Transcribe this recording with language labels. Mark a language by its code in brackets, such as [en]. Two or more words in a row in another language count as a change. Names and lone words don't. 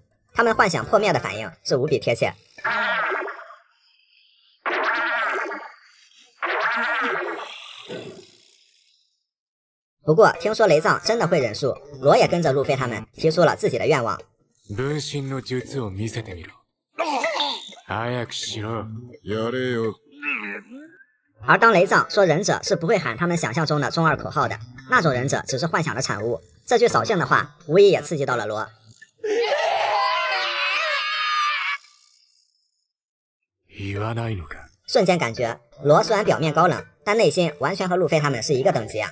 [zh] 他们幻想破灭的反应是无比贴切。不过听说雷藏真的会忍术，罗也跟着路飞他们提出了自己的愿望。 [ja] 分身の術を見せてみろ。早くしろ。やれよ。 [zh] 而当雷藏说忍者是不会喊他们想象中的中二口号的，那种忍者只是幻想的产物，这句扫兴的话无疑也刺激到了罗。瞬间感觉罗虽然表面高冷，但内心完全和路飞他们是一个等级啊。